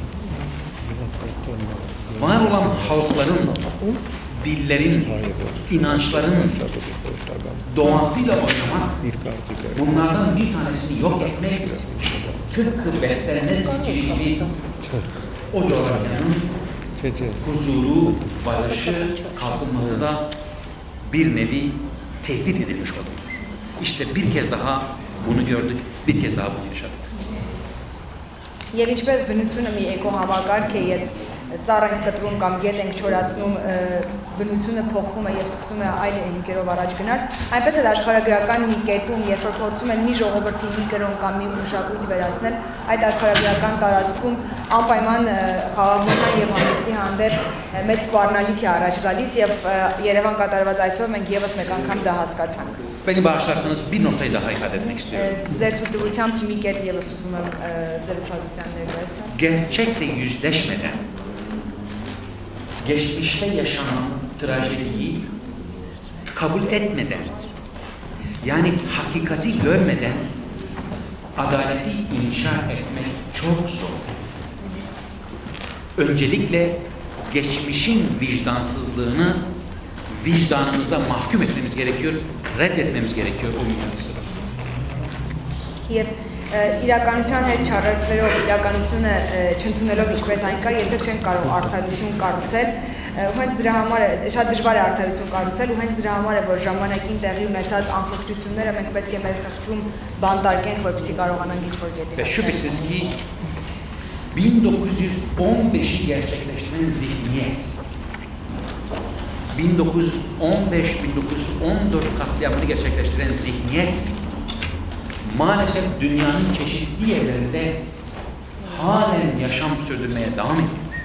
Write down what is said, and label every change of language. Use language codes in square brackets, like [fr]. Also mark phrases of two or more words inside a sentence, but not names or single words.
[tr] var olan halkların, dillerin, inançların doğasıyla oynamak, bunlardan bir tanesini yok etmek, tıpkı beslenme zinciri gibi o coğrafyanın huzuru, barışı, kalkınması da bir nevi tehdit edilmiş oluyor. İşte bir kez daha bunu gördük, bir kez daha bunu yaşadık. [hy] Եվ ինչպես բնությունը մի էկոհամակարգ է, երբ ծառ ենք կտրում կամ գետ ենք չորացնում, բնությունը փոխվում է եւ սկսում է այլ հիմքերով առաջ գնալ, այնպես էլ աշխարհագրական մի կետում, երբ որ փորձում են մի ժողովրդի մի կրոն կամ մի մշակույթ վերացնել, այդ աշխարհագրական տարածքում անպայման խաղաղության եւ հանգստի հանդեպ մեծ սպառնալիք է առաջ գալիս եւ Երևան կատարված այսօր մենք եւս մեկ անգամ դա հասկացանք։ [tr] Beni bağışlarsanız bir noktayı daha ifade etmek istiyorum. [hy] Ձեր թույլտվությամբ մի կետ եւս ուզում եմ ձեր ուշադրության ներկայացնել։ [tr] Gerçekle yüzleşmeden, geçmişte yaşanan trajediyi kabul etmeden, yani hakikati görmeden adaleti inşa etmek çok zor. Öncelikle geçmişin vicdansızlığını vicdanımızda mahkum etmemiz gerekiyor, reddetmemiz gerekiyor o mirası. [hy] Եվ իրականության հետ չառեցվելով, իրականությունը չընդունելով ինչպես այն կա, երբեք չեն կարող արդարություն կառուցել, ու հենց դրա համար է շատ դժվար է արդարություն կառուցել, ու հենց դրա համար է որ ժամանակին տեղի ունեցած անխղճությունները մենք պետք է մեր խղճում բանտարկենք, որպեսզի կարողանանք ինչ-որ կետի։ [tr] Ve şüphesiz ki 1915'i gerçekleştiren zihniyet, 1915-1914 katliamını gerçekleştiren zihniyet maalesef dünyanın çeşitli yerlerinde halen yaşam sürdürmeye devam ediyor.